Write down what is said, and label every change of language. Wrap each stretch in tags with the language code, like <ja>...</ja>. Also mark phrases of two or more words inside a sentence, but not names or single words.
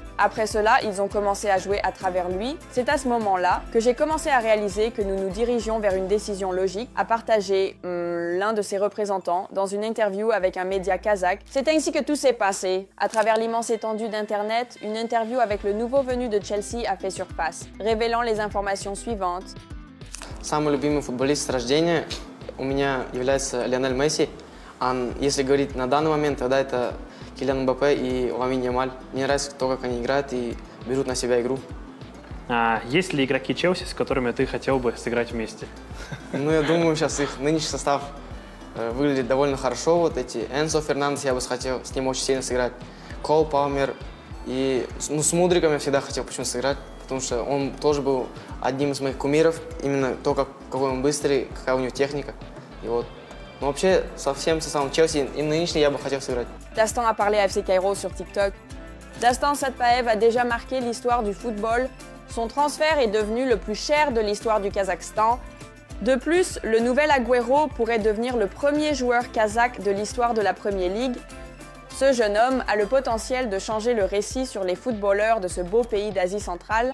<fr>Après cela, ils ont commencé à jouer à travers lui. C'est à ce moment-là que j'ai commencé à réaliser que nous nous dirigions vers une décision logique, a partagé l'un de ses représentants dans une interview avec un média kazakh. C'est ainsi que tout s'est passé. À travers l'immense étendue d'Internet, une interview avec le nouveau venu de Chelsea a fait surface, révélant les informations suivantes.</fr> <ru>Самый любимый футболист с рождения у меня является Лионель Месси. А если говорить на данный момент, тогда это Килиан Мбаппе и Ламин Ямаль. Мне нравится то, как они играют и берут на себя игру. А есть ли игроки Челси, с которыми ты хотел бы сыграть вместе? Ну, я думаю, сейчас их нынешний состав выглядит довольно хорошо. Вот эти Энсо Фернандес, я бы хотел с ним очень сильно сыграть. Кол Палмер. И с Мудриком я всегда хотел почему-то сыграть. Потому что он тоже был одним из моих кумиров, именно то, какой он быстрый, какая у него техника. И вот. Но вообще, со всем составом Челси, и нынешний я бы хотел сыграть.</ru> <fr>Dastan a parlé à FC Cairo sur TikTok. Dastan Satpaev a déjà marqué l'histoire du football. Son transfert est devenu le plus cher de l'histoire du Kazakhstan. De plus, le nouvel Agüero pourrait devenir le premier joueur kazakh de l'histoire de la Premier League. Ce jeune homme a le potentiel de changer le récit sur les footballeurs de ce beau pays d'Asie centrale.</fr>